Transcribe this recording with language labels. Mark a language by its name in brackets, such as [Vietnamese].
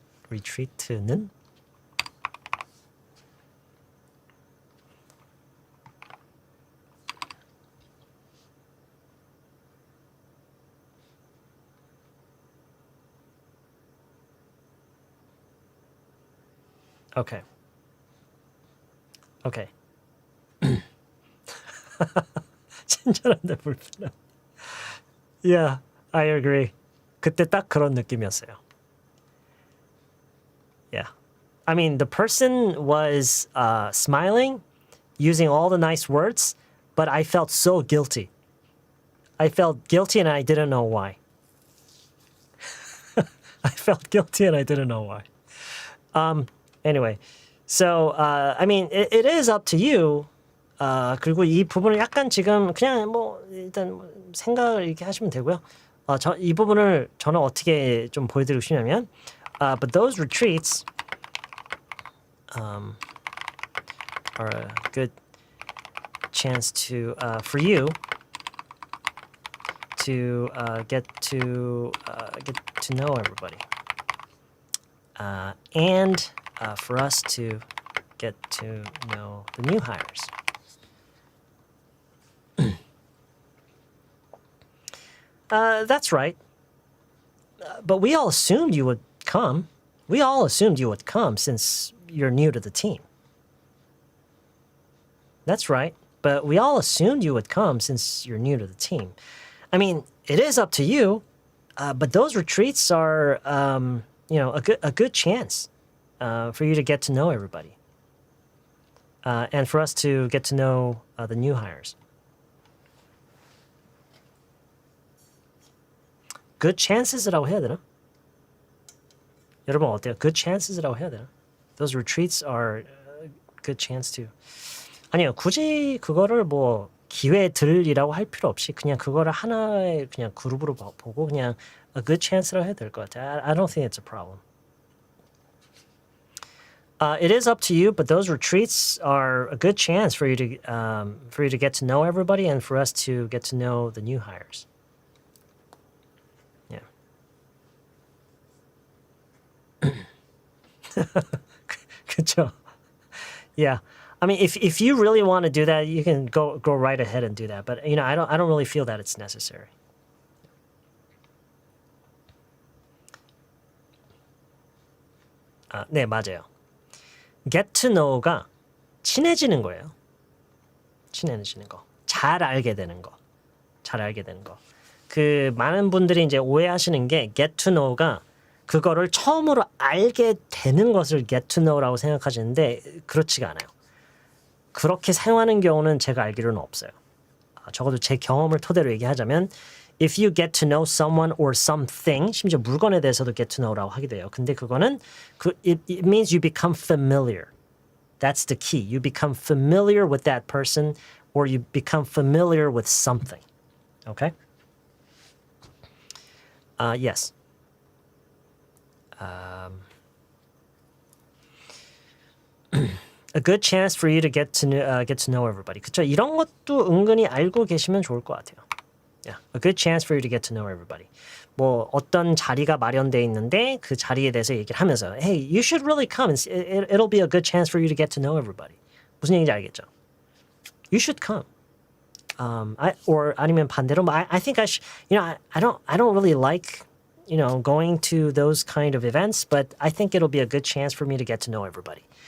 [English] retreat는 Okay. [Korean] 친절한데 불편함. [English] Yeah, I agree. [Korean] 그때 딱 그런 느낌이었어요. [English] Yeah. I mean, the person was smiling, using all the nice words, but I felt so guilty. I felt guilty and I didn't know why. I felt guilty and I didn't know why. Anyway, so I mean, it is up to you. [Korean] 그리고 이 부분을 약간 지금 그냥 뭐 일단 뭐 생각을 이렇게 하시면 되고요. 이 부분을 저는 어떻게 좀 보여드리고 싶냐면, [English] but those retreats are a good chance to for you to get to know everybody, and for us to get to know the new hires. That's right. But we all assumed you would come. We all assumed you would come since you're new to the team. That's right. But we all assumed you would come since you're new to the team. I mean, it is up to you, but those retreats are, a good chance for you to get to know everybody, and for us to get to know the new hires. Good chances [Korean] 라고 해야 되나? 여러분 어때요? [English] Good chances [Korean] 라고 해야 되나? [English] Those retreats are a good chance to. [Korean] 아니요, 굳이 그거를 뭐 기회들이라고 할 필요 없이 그냥 그거를 하나의 그냥 그룹으로 보고 그냥 [English] a good chance [Korean] 라고 해야 될 것 같아요. [English] I don't think it's a problem. It is up to you, but those retreats are a good chance for you to get to know everybody and for us to get to know the new hires. Yeah. [Korean] 그쵸? Yeah. [English] I mean, if you really want to do that, you can go right ahead and do that. But I don't really feel that it's necessary. [Korean] 네, 맞아요. Get to know가 친해지는 거예요. 친해지는 거. 잘 알게 되는 거. 잘 알게 되는 거. 그 많은 분들이 이제 오해하시는 게 get to know가 그거를 처음으로 알게 되는 것을 get to know라고 생각하시는데 그렇지가 않아요. 그렇게 사용하는 경우는 제가 알기로는 없어요. 적어도 제 경험을 토대로 얘기하자면 [English] if you get to know someone or something, [Korean] 심지어 물건에 대해서도 get to know라고 하기도 해요. 근데 그거는 [English] it means you become familiar. That's the key. You become familiar with that person or you become familiar with something. Okay? Yes. A good chance for you to get to know everybody. [Korean] 그쵸? 이런 것도 은근히 알고 계시면 좋을 것 같아요. [English] Yeah, a good chance for you to get to know everybody. [Korean] 뭐 어떤 자리가 마련돼 있는데 그 자리에 대해서 얘기를 하면서, [English] hey, you should really come. It'll be a good chance for you to get to know everybody. [Korean] 무슨 얘기인지 알겠죠? [English] You should come. Or [Korean] 아니면 반대로, [English] I think I should. I don't really like, going to those kind of events, but I think it'll be a good chance for me to get to know everybody.